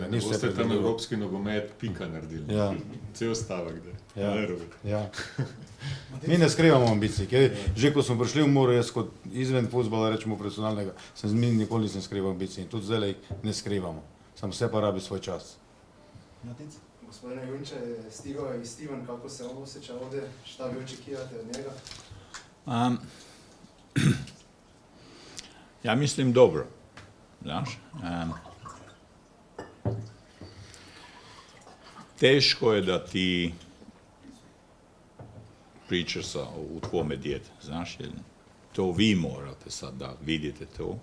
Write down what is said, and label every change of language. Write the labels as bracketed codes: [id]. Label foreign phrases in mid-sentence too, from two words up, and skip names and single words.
[sl] Ne boste tam evropski nogomet pika naredili. Ja. Cel stavek, da. Ja. Mi ne skrivamo ambicij, ker že ko smo prišli v Muro, jaz kot izven futbola, rečemo profesionalnega, mi nikoli nisem skrival ambicij in tudi zdaj ne skrivamo. Sam vse pa rabi svoj čas. [hr] Gospodine Junče, stigao je i Steven, kako se on osjeća ovdje, šta vi očekivate od njega? Ja mislim dobro, znaš. Teško je da ti pričaš u tvome djete, znaš, jer to vi morate sad da vidite to.